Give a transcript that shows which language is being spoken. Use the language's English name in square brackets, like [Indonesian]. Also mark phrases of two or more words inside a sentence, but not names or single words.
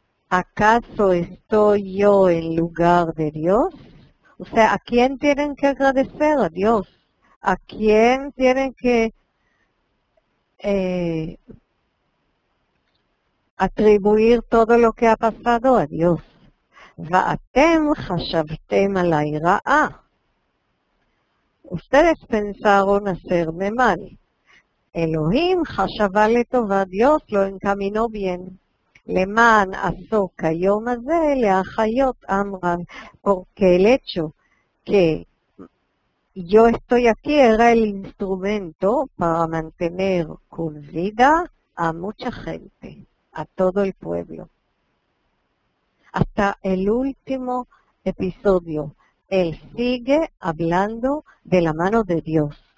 [Spanish] ¿acaso estoy yo en lugar de Dios? O sea, ¿a quién tienen que agradecer? A Dios. ¿A quién tienen que atribuir todo lo que ha pasado? A Dios. [Hebrew] ואתם חשבתם עליי רעה. [Spanish] Ustedes pensaron hacerme mal. [Hebrew] Elohim חשבה לטובה, [Spanish] Dios lo encaminó bien. [Hebrew] למען עסוק היום הזה להחיות עם רב. [Spanish] Porque el hecho que yo estoy aquí era el instrumento para mantener con vida a mucha gente, a todo el pueblo. Hasta el último episodio, él sigue hablando de la mano de Dios.